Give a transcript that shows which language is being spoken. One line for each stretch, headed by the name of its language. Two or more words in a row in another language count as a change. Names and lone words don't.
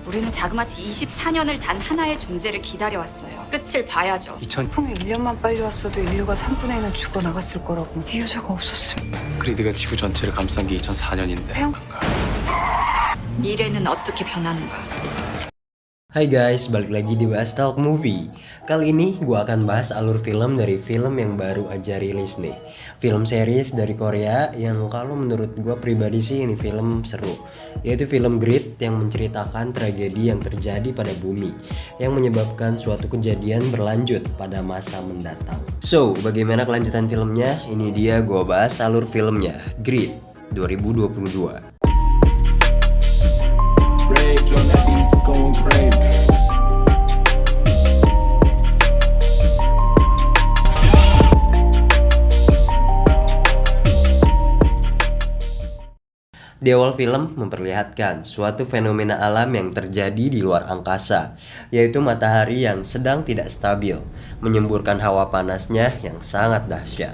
Korean: 우리는 자그마치 24년을 단 하나의 존재를 기다려왔어요. 끝을 봐야죠. 풍이 1년만 빨리 왔어도 인류가 3분의 1은 죽어나갔을 거라고. 이 여자가 없었으면 그리드가 지구 전체를 감싼 게 2004년인데 태양 미래는 어떻게 변하는가?
Indonesian: Hai guys, balik lagi di Bahas Talk Movie. Kali ini gue akan bahas alur film dari film yang baru aja rilis nih. Film series dari Korea yang kalau menurut gue pribadi sih ini film seru. Yaitu film Grid yang menceritakan tragedi yang terjadi pada bumi yang menyebabkan suatu kejadian berlanjut pada masa mendatang. So, bagaimana kelanjutan filmnya? Ini dia gue bahas alur filmnya, Grid 2022.
English: Rage on that beat, going crazy.
Indonesian: Di awal film memperlihatkan suatu fenomena alam yang terjadi di luar angkasa, yaitu matahari yang sedang tidak stabil, menyemburkan hawa panasnya yang sangat dahsyat.